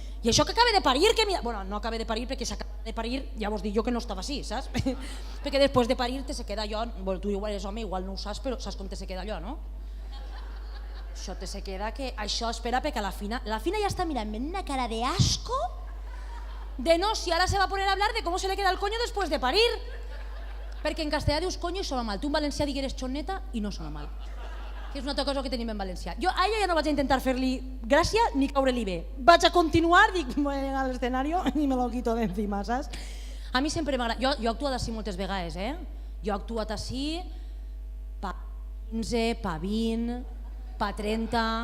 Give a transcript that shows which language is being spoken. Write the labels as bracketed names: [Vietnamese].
[Catalan] I això que acaba de parir, que mira... Bueno, no acaba de parir perquè s'acaba de parir, ja vos dic jo que no estava així, saps? Perquè després de parir te se queda allò... Bueno, tu igual eres home, igual no ho saps, però saps com te se queda allò, no? Això te se queda que... Això espera perquè la Fina ja està mirant-me una cara de asco [Spanish] de no, si ahora se va a poner a hablar de cómo se le queda el coño después de parir. [Catalan] Perquè en castellà dius coño i sona mal. Tu en valencià digueres xoneta i no sona mal. Que és una altra cosa que tenim en valencià. Jo a ella ja no vaig a intentar fer-li gràcia ni caure-li bé. Vaig a continuar, dic, [Spanish] voy a llegar al escenario [Catalan] i [Spanish] me lo quito de encima, [Catalan] saps? A mi sempre m'agrada... Jo he actuat així moltes vegades, Jo he actuat així pa 15, pa 20, pa 30...